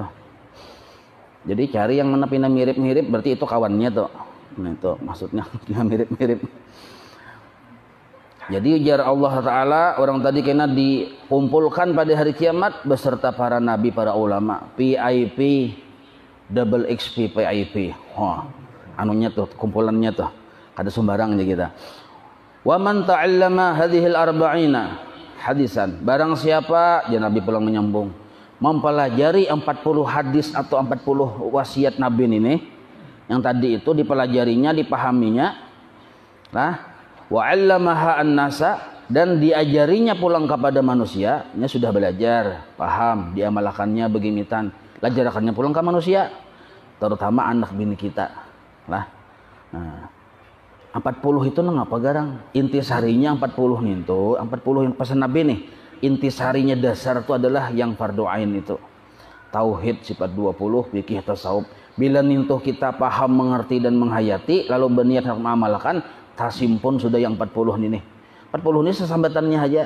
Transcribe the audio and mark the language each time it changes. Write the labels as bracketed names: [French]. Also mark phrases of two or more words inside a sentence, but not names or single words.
[Banjar] Jadi cari yang mana pina mirip-mirip berarti itu kawannya tuh. Nah itu maksudnya mirip-mirip. Jadi ujar Allah Ta'ala orang tadi kena dikumpulkan pada hari kiamat beserta para nabi, para ulama, PIP, double XP PIP. Wah, anunya tuh, kumpulannya tuh. Kada sembarangnya kita. [Arabic] ومن تعلم هذه الأربعين حديثا. [Banjar] Barang siapa, ya Nabi pulang menyambung, mempelajari 40 hadis atau 40 wasiat Nabi ini, yang tadi itu dipelajarinya, dipahaminya, nah, [Arabic] وعلمها الناس, [Banjar] dan diajarinya pulang kepada manusia, nya sudah belajar, paham, diamalkannya begimitan, ajarkannya pulang ke manusia, terutama anak bini kita. Lah. Nah, 40 itu nang apa garang? Intisarinya 40 nih tuh, 40 yang pesan Nabi nih. [Indonesian] Intisarinya dasar itu adalah yang fardu ain itu. [Banjar] Tauhid sifat 20, fikih tasawuf. Bila nintuh kita paham, mengerti dan menghayati lalu berniat mengamalkan, tasimpun sudah yang 40 ini. 40 ini sesambatannya aja.